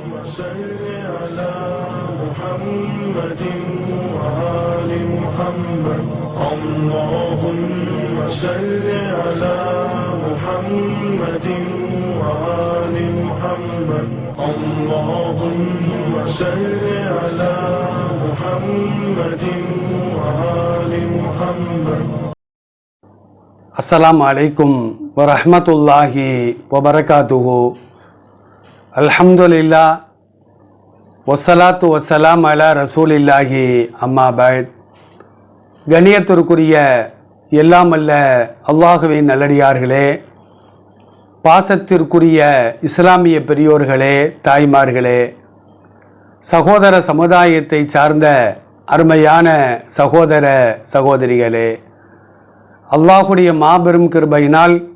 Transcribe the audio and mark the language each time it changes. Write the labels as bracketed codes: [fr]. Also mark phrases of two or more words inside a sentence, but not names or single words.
[ar] صل على محمد وآل محمد اللهم صل على محمد وآل محمد اللهم صل على محمد وآل محمد. السلام عليكم ورحمة الله وبركاته. الحمد لله والصلاة والسلام على رسول الله أما بعد. [ta] கண்ணியத்திற்குரிய எல்லாம் அல்ல அல்லாஹுவின் நல்லடியார்களே, பாசத்திற்குரிய இஸ்லாமிய பெரியோர்களே, தாய்மார்களே, சகோதர சமுதாயத்தை சார்ந்த அருமையான சகோதர சகோதரிகளே, அல்லாஹுடைய மாபெரும் கிருபையினால்